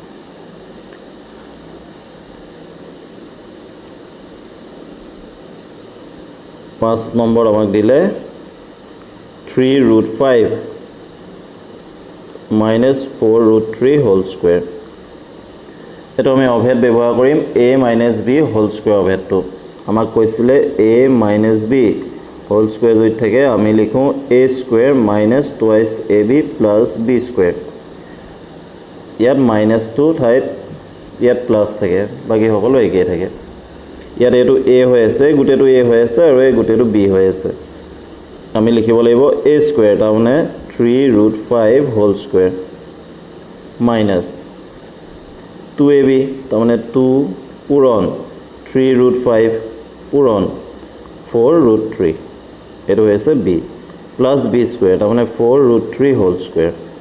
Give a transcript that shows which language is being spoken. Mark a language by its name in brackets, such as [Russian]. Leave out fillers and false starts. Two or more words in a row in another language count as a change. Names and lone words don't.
[Assamese] 5 নম্বৰ আমাক দিলে [English] 3√5 minus 4√3 whole square [Assamese] এটো আমি অভেদ ব্যৱহাৰ কৰিম [English] a minus b whole square [Assamese] অভেদটো আমাক কৈছিলে a [English] minus b whole square [Assamese] যদি থাকে আমি লিখো [English] a square minus twice ab plus b square ইয়াত [Assamese] minus 2 ঠাইত ইয়াত প্লাস থাকে বাকি সকলো একেই থাকে ইয়াত এটো a হৈ আছে গুটেটো a হৈ আছে আৰু এই গুটেটো b হৈ আছে আমি লিখিব লাগিব [English] a square [Assamese] তাৰমানে [English] 3√5 whole square minus 2ab [Assamese] তাৰমানে 2 পূৰণ 3√5 পূৰণ 4√3 এটো হৈছে [English] b plus b square [Assamese] তাৰমানে [English] 4√3 whole square